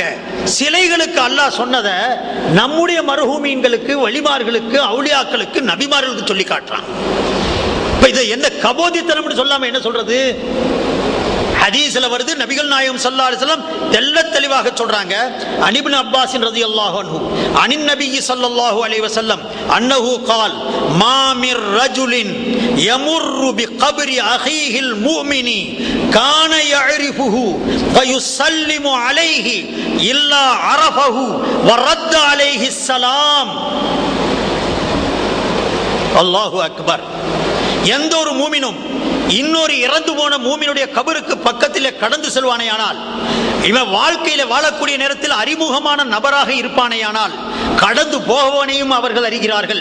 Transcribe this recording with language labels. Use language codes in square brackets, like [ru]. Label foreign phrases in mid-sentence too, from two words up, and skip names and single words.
[ta] சிலைகளுக்கு அல்லாஹ் சொன்னதை நம்முடைய மர்ஹூமீன்களுக்கு, வலிமார்களுக்கு, அவுலியாக்களுக்கு, நபிமார்களுக்கு சொல்லி காட்டுறான். இப்ப இதை என்ன கபோதித்தனம் சொல்லாம என்ன சொல்றது? ஹதீஸ்ல வருது, நபிகள் நாயகம் [ar] صلى الله عليه وسلم [ta] தெள்ளத் தெளிவாக சொல்றாங்க. [ar] ابن عباس رضي الله عنه عن النبي صلى الله عليه وسلم أنه قال ما من رجل يمر بقبر اخيه المؤمن كان يعرفه فيسلم عليه الا عرفه ورد عليه السلام. الله أكبر. [ta] எந்த ஒரு மூமினும் இன்னொரு இறந்து போன மூமினுடைய கபருக்கு பக்கத்திலே கடந்து செல்வானேயானால், இவன் வாழ்க்கையில வாழக்கூடிய நேரத்தில் அறிமுகமான நபராக இருப்பானேயானால், கடந்து போகவனையும் அவர்கள் அறிகிறார்கள்.